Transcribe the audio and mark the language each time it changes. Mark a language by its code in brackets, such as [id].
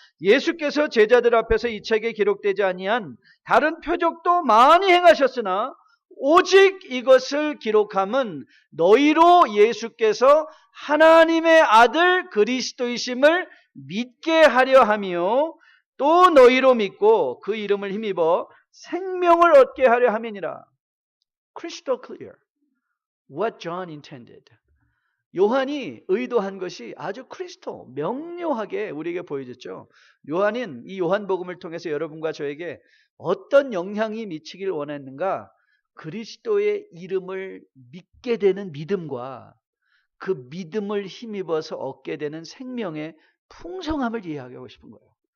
[ko] 예수께서 제자들 앞에서 이 책에 기록되지 아니한 다른 표적도 많이 행하셨으나 오직 이것을 기록함은 너희로 예수께서 하나님의 아들 그리스도이심을 믿게 하려 하며 또 너희로 믿고 그 이름을 힘입어 생명을 얻게 하려 함이니라. [en] Crystal clear what John intended. [ko] 요한이 의도한 것이 아주 명료하게 우리에게 보여졌죠. 요한은 이 요한복음을 통해서 여러분과 저에게 어떤 영향이 미치길 원했는가? 그리스도의 이름을 믿게 되는 믿음과 그 믿음을 힘입어서 얻게 되는 생명의 풍성함을 이해하고 싶은 거예요.